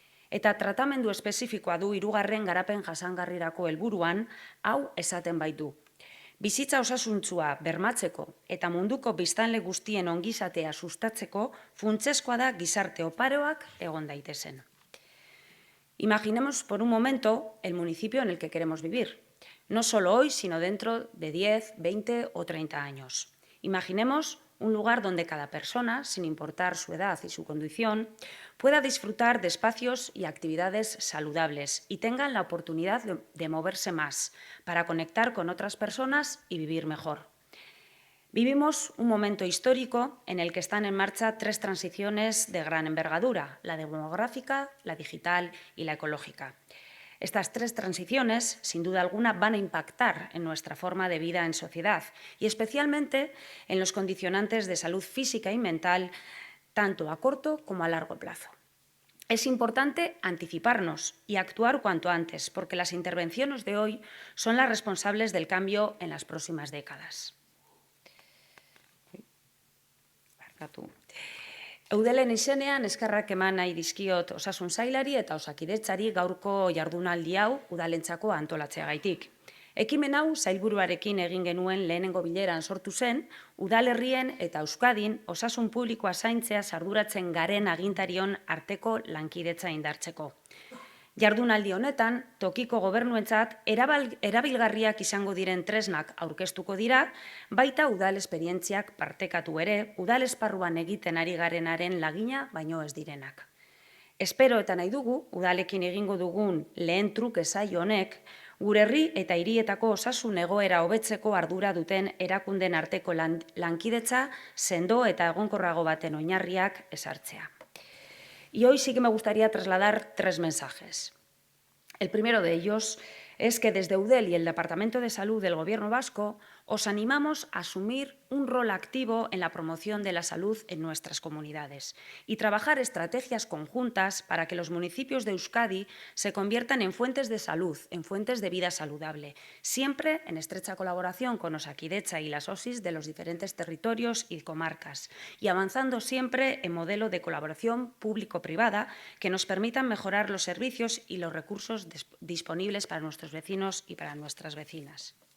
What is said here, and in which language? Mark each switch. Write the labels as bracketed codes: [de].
[eu] Eta tratamendu espezifikoa du 3. garapen jasangarrirako helburuan, hau esaten baitu. Bizitza osasuntsua bermatzeko eta munduko biztanle guztien ongizatea sustatzeko funtsezkoa da gizarte oparoak egon daitezen. [es] Imaginemos por un momento el municipio en el que queremos vivir. No solo hoy, sino dentro de 10, 20 o 30 años. Imaginemos un lugar donde cada persona, sin importar su edad y su condición, pueda disfrutar de espacios y actividades saludables y tengan la oportunidad de moverse más para conectar con otras personas y vivir mejor. Vivimos un momento histórico en el que están en marcha 3 transiciones de gran envergadura, la demográfica, la digital y la ecológica. Estas 3 transiciones, sin duda alguna, van a impactar en nuestra forma de vida en sociedad y especialmente en los condicionantes de salud física y mental, tanto a corto como a largo plazo. Es importante anticiparnos y actuar cuanto antes, porque las intervenciones de hoy son las responsables del cambio en las próximas décadas. [eu] Eudelen izenean eskerrak eman nahi dizkiot osasun sailari eta osakidetzari gaurko jardunaldi hau udalentzako antolatzeagaitik. Ekimen hau sailburuarekin egin genuen lehenengo bileran sortu zen, udalerrien eta Euskadin osasun publikoa zaintzea arduratzen garen agintarion arteko lankidetza indartzeko. Jardunaldi honetan, tokiko gobernuentzat erabilgarriak izango diren tresnak aurkeztuko dira, baita udal esperientziak partekatu ere, udal esparruan egiten ari garenaren lagina baino ez direnak. Espero eta nahi dugu, udalekin egingo dugun lehen truke saio honek, gure herri eta hirietako osasun egoera hobetzeko ardura duten erakunden arteko lankidetza sendo eta egonkorrago baten oinarriak ezartzea. [es] Y hoy sí que me gustaría trasladar 3 mensajes. El primero de ellos es que desde UDEL y el Departamento de Salud del Gobierno vasco os animamos a asumir un rol activo en la promoción de la salud en nuestras comunidades y trabajar estrategias conjuntas para que los municipios de Euskadi se conviertan en fuentes de salud, en fuentes de vida saludable, siempre en estrecha colaboración con Osakidetza y las OSIs de los diferentes territorios y comarcas, y avanzando siempre en modelo de colaboración público-privada que nos permitan mejorar los servicios y los recursos disponibles para nuestros vecinos y para nuestras vecinas.